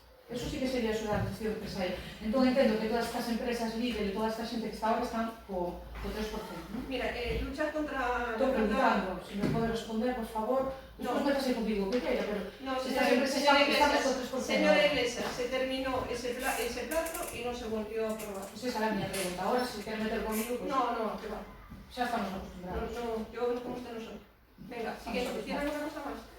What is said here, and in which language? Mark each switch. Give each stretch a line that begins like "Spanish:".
Galician: Eso sí que sería axudar ao tecido empresarial. Entón entendo que todas estas empresas líderes, toda esta xente que está ahora están co 3%, non?
Spanish: Mira, luchar contra...
Galician: Estou preguntando, se me pode responder, por favor. Despois métase contigo, que queira, pero estas empresas están co 3%.
Spanish: Señora Iglesias, se terminó ese plazo y no se volvió a aprobar.
Galician: Pues esa era a miña pregunta. Ahora, se quer meter conmigo, pues...
Spanish: No, que va.
Galician: xa estamos
Spanish: No,
Galician: acostumbrados.
Spanish: no, yo como usted no soy. Venga, siguiente, ¿tiene alguna cosa más?